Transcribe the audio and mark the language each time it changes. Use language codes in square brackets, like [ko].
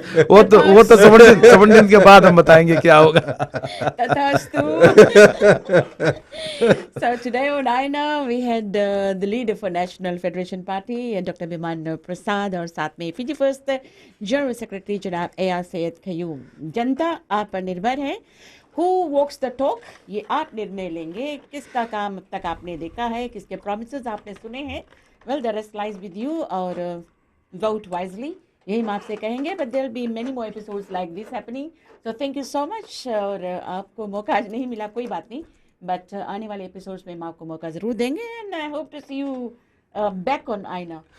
[hi] वो तो 17 के बाद हम बताएंगे क्या होगा। Tathastu. [en] So today on INA we had the leader for National Federation Party, Dr. [hi] Biman Prasad, और साथ में फिजी फर्स्ट जनरल सेक्रेटरी जनाब एया सैयद खयूम। जनता आप पर निर्भर है। [en] Who walks the talk? [hi] ये आप निर्णय लेंगे, किसका काम अब तक आपने देखा है, किसके promises आपने सुने हैं। [en] Well, the rest lies with you, और vote wisely, [hi] यही हम आपसे कहेंगे। [en] But there will be many more episodes like this happening. So thank you so much. [hi] और आपको मौका आज नहीं मिला, कोई बात नहीं, but आने वाले episodes में हम आपको मौका जरूर देंगे, [en] and I hope to see you back on INA.